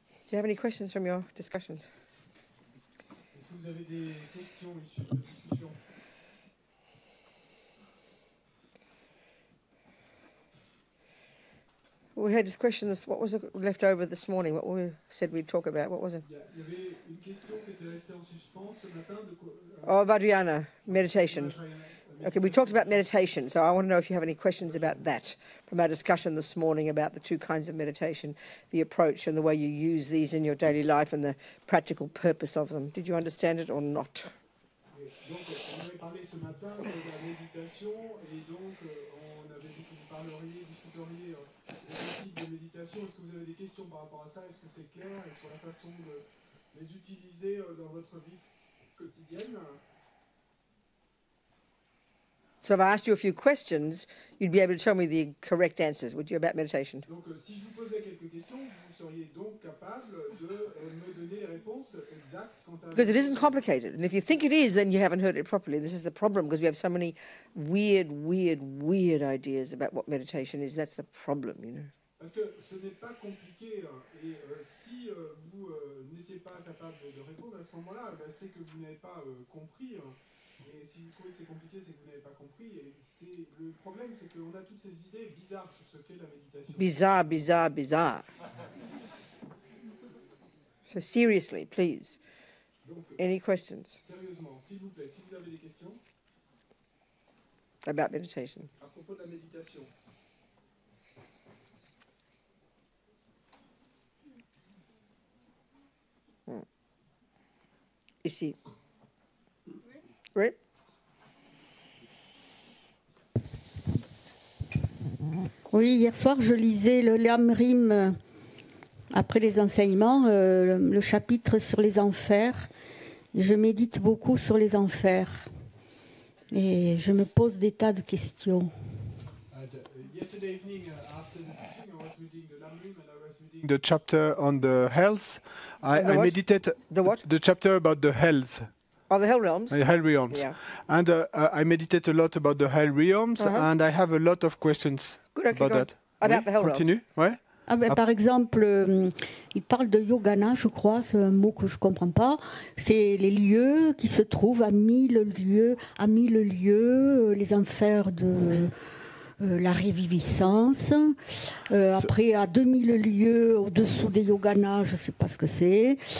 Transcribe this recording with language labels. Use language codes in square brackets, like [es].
[en] you have any questions from your discussions? [fr] Est-ce que vous avez des questions issues de la discussion? [en] We had this question, what was left over this morning, what we said we'd talk about, what was it? [fr] Il y avait une question qui était restée en suspens ce matin. [en] Oh, Vajra, meditation. Okay, we talked about meditation, so I want to know if you have any questions about that from our discussion this morning about the two kinds of meditation, the approach and the way you use these in your daily life and the practical purpose of them. Did you understand it or not? [fr] Donc, on avait parlé ce matin de la méditation et donc on avait dit que vous parleriez, discuteriez des types de méditation. Est-ce que vous avez des questions par rapport à ça? Est-ce que c'est clair? Et sur la façon de les utiliser dans votre vie quotidienne? [en] So if I asked you a few questions, you'd be able to tell me the correct answers, would you, about meditation? [fr] Donc, si je vous posais quelques questions, vous seriez donc capable de me donner les réponses exactes quant à... [en] Because it isn't complicated. And if you think it is, then you haven't heard it properly. This is the problem, because we have so many weird ideas about what meditation is. That's the problem, you know. [fr] Parce que ce n'est pas compliqué. Et si vous n'étiez pas capable de répondre à ce moment-là, c'est que vous n'avez pas compris. Et si vous trouvez que c'est compliqué, c'est que vous n'avez pas compris. Et le problème, c'est qu'on a toutes ces idées bizarres sur ce qu'est la méditation. Bizarre. [en] So seriously, please. [fr] Donc, [en] any questions? [fr] Sérieusement, s'il vous plaît, si vous avez des questions [en] about meditation. [fr] À propos de la méditation. Ici. Oui. Oui, hier soir, je lisais le Lamrim après les enseignements, le chapitre sur les enfers. Je médite beaucoup sur les enfers et je me pose des tas de questions. [en] Yesterday evening, after the teaching, I was reading the Lamrim and I was reading the chapter on the hells. I meditate the chapter about the hells. Oh, the hell realms. The hell realms. Yeah. And I meditate a lot about the hell realms, and I have a lot of questions about that. About the hell continue. realms. [fr] Ouais. Ah ben, par exemple, il parle de yogana, je crois, c'est un mot que je ne comprends pas. C'est les lieux qui se trouvent à 1000 lieues, les enfers de la réviviscence. Après, à 2000 lieues au-dessous des yoganas, je ne sais pas ce que c'est.